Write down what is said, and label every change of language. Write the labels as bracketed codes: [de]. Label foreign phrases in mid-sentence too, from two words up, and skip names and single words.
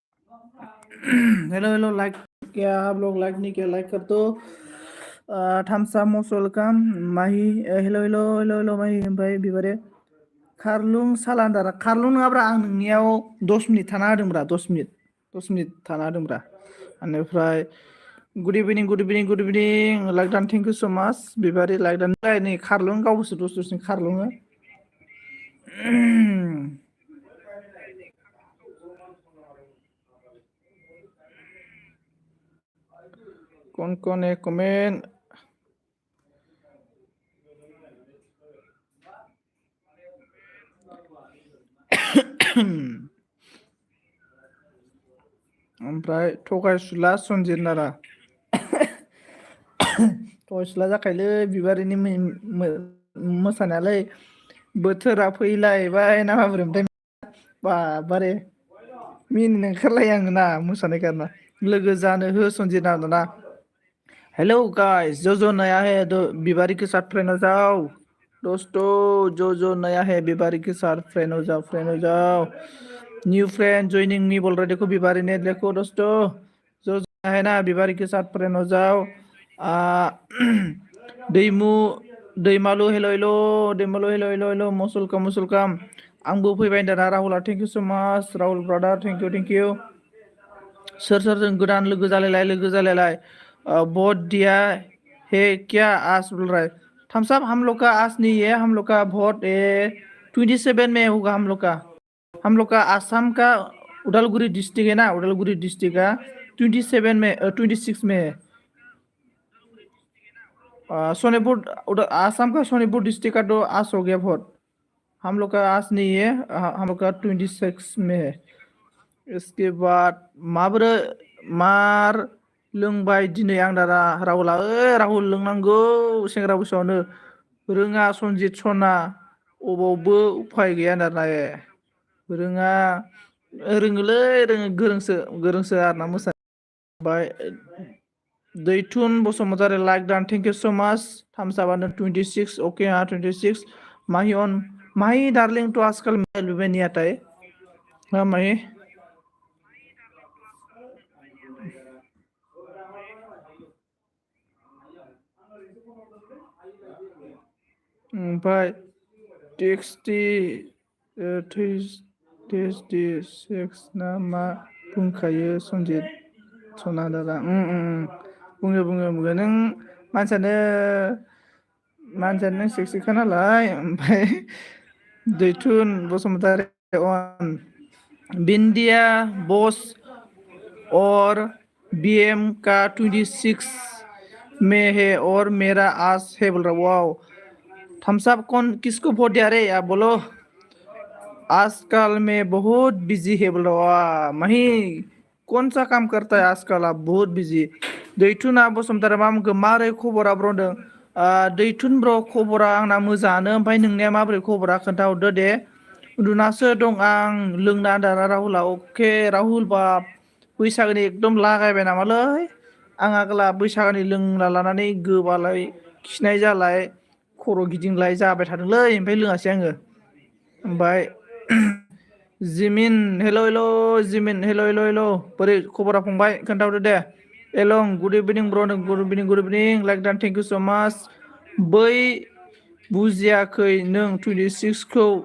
[brx] हेलो हेलो लाइक [hi] क्या आप लोग लाइक नहीं किया लाइक कर दो [brx] थामसा मस्ट वेलकाम माहि हेलो हेलो हेलो हेलो माहि ओमफ्राय बिबारे खारलुं सालान्दारा खारलुं नङाब्रा आं नोंनियाव 10 मिनिट थाना होदोंब्रा 10 मिनिट थाना होदोंब्रा बेनिफ्राय [en] good evening good evening good evening like done thank you so much [brx] बिबारे [en] like done [brx] नै खारलुं गावबोसो दसे खारलुङो [hi] कौन है [brx] कमेंट ओमफ्राय थगायसुला सनजित नारा थगायसुला जाखायोलै बिबारिनि मोसानायालै बोथोरा फैलायबाय ना माबोरै बाबारे मिनिनो ओंखारलायो आङो ना मोसानाय गारना लोगो जानो हो सनजित नारा [hi] हेलो गाइस जो नया है तो बिबारी के साथ फ्रेंड हो जाओ दोस्तों जो नया है बिबारी के साथ फ्रेंड हो जाओ [en] new friend joining me [hi] बोल रहे देखो बिबारी ने देखो दोस्तों जो है ना बिबारी के साथ फ्रेंड हो जाओ [brx] दैमु दैमालु हेलो हेलो दैमालु हेलो हेलो हेलो मुसुलकाम आंबो फैबाय दाना राहुला [en] thank you so much [hi] राहुल ब्रादार [en] thank you sir [brx] गोदान लोगो जालायलाय [hi] बहुत दिया है क्या आज बोल रहा है [en] thumbs up [hi] हम लोग का आज नहीं है हम लोग का वोट 27 में होगा हम लोग का आसाम का उदालगुरी डिस्ट्रिक्ट है ना उदालगुरी डिस्ट्रिक्ट का 27 में 26 में है सोनीपुर आसाम का सोनीपुर डिस्ट्रिक्ट का तो आज हो गया वोट हम लोग का आज नहीं है हम लोग का 26 में है इसके बाद [brx] माब्रै मार लोंबाय दिनै आं दाना राहुला राहुल लोंनांगौ सेंग्रा बैसोआवनो रोङा सनजित सना अबावबो उफाय गैया दाना रोङा रोङोलै गोरोंसो आरोना मोसानो ओमफ्राय दैथुन बसुमतारी लाइक दान [en] thank you so much [brx] थाम्स आपआनो [hi] 26 ओके 26 माहि अन [en] Mahi darling [hi] तो आजकल मोबाइल भी नहीं आता है हाँ माहि [brx] ओमफ्राय टेक्सटि सेक्स ना मा बुंखायो सनजित सना दादा बुङो नों मानसियानो नों सेक्सिखा नालाय ओमफ्राय दैथुन बसुमतारी [hi] अन बिन्दिया बस और बीएम का 26 में है और मेरा आज है बोल रहा वाओ [en] thumbs up [hi] कौन किसको वोट दिया रे आप बोलो आजकल मैं बहुत बिजी है बोल रहा मही कौन सा काम करता है आजकल आप बहुत बिजी [brx] दैथुना बसुमतारी मामखौ मारै खबरा ब्रदों दैथुन ब्र खबरा आंना मोजाङानो ओमफ्राय नोंनिया माबोरै खबरा खोन्थाहरदो दे उन्दुनासो दं आं लोंना दाना राहुला अके राहुल बाप बैसागोनि एकदम लागायबाय नामालै आं आगोला बैसागोनि लोंना लानानै गोबालाय खिनाय जालाय खर' गिदिंलाय जाबाय थादोंलै ओमफ्राय लोङासै आङो ओमफ्राय जिमिन हेल' जिमिन हेल' बोरै खबरा फंबाय खोन्थाहरदो दे एलं [en] good evening [brx] ब्र [en] good evening like done thank you so much [brx] बै बुजियाखै नों 26 खौ